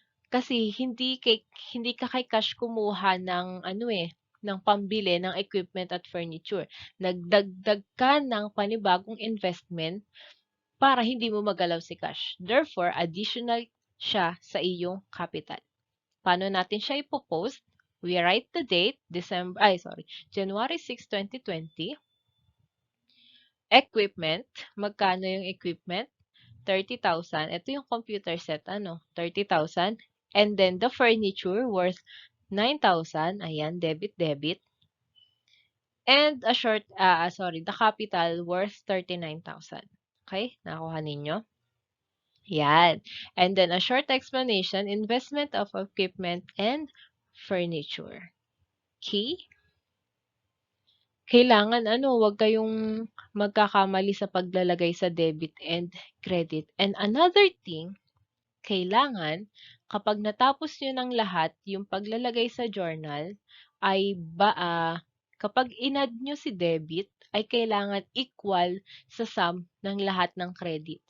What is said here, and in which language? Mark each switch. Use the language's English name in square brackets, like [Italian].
[Filipino] Kasi hindi ka kay cash kumuha ng ng pambili ng equipment at furniture. Nagdagdag ka ng panibagong investment para hindi mo magalaw si cash. [English] Therefore, [Filipino] additional siya sa iyong capital. Paano natin siya ipopost? [English] We write the date, January 6, 2020. [Filipino] Equipment, magkano yung equipment? 30,000. Ito yung computer set, 30,000. [English] And then the furniture worth 9,000. Ayan, debit. And the capital worth 39,000. [Filipino] Okay, nakuha ninyo? Yan. [English] And then a short explanation, investment of equipment and furniture. Okay? [Filipino] Kailangan wag kayong magkakamali sa paglalagay sa debit and credit. And another thing, kailangan kapag natapos nyo ng lahat yung paglalagay sa journal ay kapag inad nyo si debit ay kailangan equal sa sum ng lahat ng credit.